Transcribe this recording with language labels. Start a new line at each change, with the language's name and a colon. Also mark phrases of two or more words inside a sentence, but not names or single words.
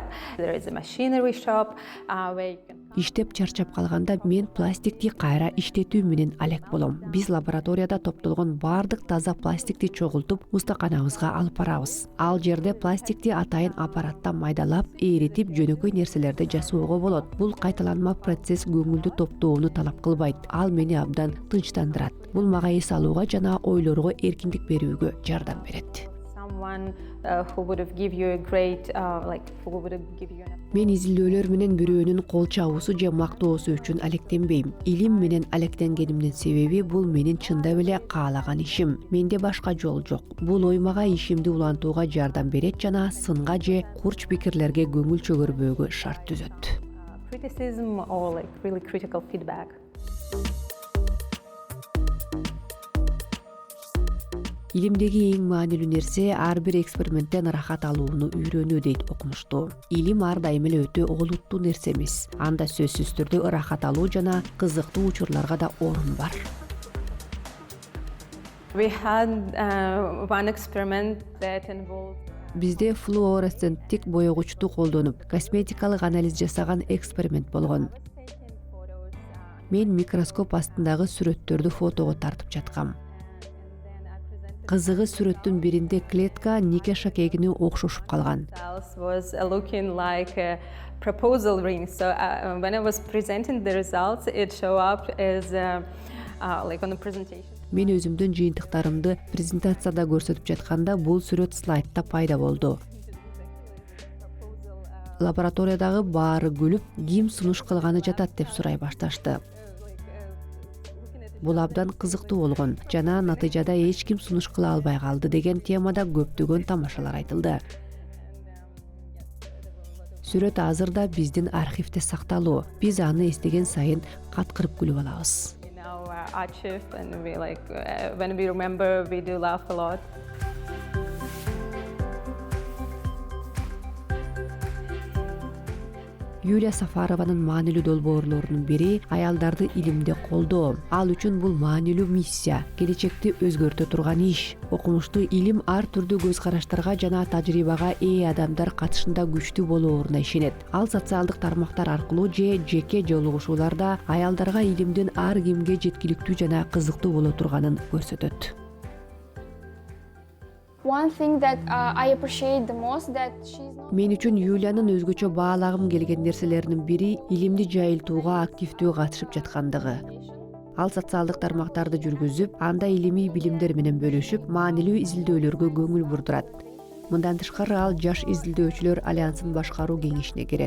English: There is a machinery shop where you can...
Kyrgyz: Иштеп чарчап калганда мен пластикти кайра иштетүү менен алек болом. Биз лабораторияда топтолгон баардык таза пластикти чогултуп, устаканабызга алып барабыз. Ал жерде пластикти атайын аппаратта майдалап, эритип, жөнөкөй нерселерди жасоого болот. Бул кайталанма процесс көңүлдү топтоону талап кылбайт. Ал мени абдан тынчтандырат. Бул мага эс алууга жана ойлорго эркиндик берүүгө жардам берет.
English: Who would have give you a great who would have give you an...
Kyrgyz: Мен изилдөөлөр менен бирөөнүн кол чабуусу же мактоосу үчүн алектенбейм. Илим менен алектенгенимдин себеби бул менин чындап эле каалаган ишим. Менде башка жол жок. Бул ой мага ишимди улантууга жардам берет жана сынга же курч пикирлерге көңүл чөгөрбөөгө шарт түзөт.
English: Criticism or really critical feedback.
Kyrgyz: Илимдеги эң маанилүү нерсе ар бир эксперименттен рахат алууну үйрөнүү дейт окумуштуу. Илим ар дайым эле өтө олуттуу нерсе эмес. Анда сөзсүз түрдө рахат алуу жана кызыктуу учурларга да орун бар.
English: We had one experiment that involved
Kyrgyz: Бизде флуоресценттик боёгучту колдонуп, косметикалык анализ жасаган эксперимент болгон. Мен микроскоп астындагы сүрөттөрдү фотого тартып жаткам. Кызыгы сүрөттүн биринде клетка нике шакегине окшошуп калган.
English: Was looking like a proposal ring. So when I was presenting the results, it showed up as like on the presentation.
Kyrgyz: Мен өзүмдүн жыйынтыктарымды презентацияда көрсөтүп жатканда бул сүрөт слайдта пайда болду. Лабораториядагы баары күлүп, ким сунуш кылганы жатат деп сурай башташты. Бул абдан кызыктуу болгон жана натыйжада эч ким сунуш кыла албай калды деген темада көптөгөн тамашалар айтылды. Сүрөт азыр да биздин архивде сакталуу. Биз аны эстеген сайын каткырып күлүп алабыз.
English: Archive and we when we remember we do laugh a lot.
Kyrgyz: Юлия Сафарованын маанилүү долбоорлорунун бири аялдарды илимде колдоо. Ал үчүн бул маанилүү миссия, келечекти өзгөртө турган иш. Окумуштуу илим ар түрдүү көз караштарга жана тажрыйбага ээ адамдар катышында күчтүү болооруна ишенет. Ал социалдык тармактар аркылуу же жеке жолугушууларда аялдарга илимдин ар кимге жеткиликтүү жана кызыктуу боло турганын көрсөтөт.
English: One thing that I appreciate the most that she's not...
Kyrgyz: Мен үчүн Юлиянын өзгөчө баалагым келген нерселеринин бири илимди жайылтууга активдүү катышып жаткандыгы. Ал социалдык тармактарды жүргүзүп, анда илимий билимдер менен бөлүшүп, маанилүү изилдөөлөргө көңүл бурдурат. Мындан тышкары ал Жаш изилдөөчүлөр альянсын башкаруу кеңешине кирет.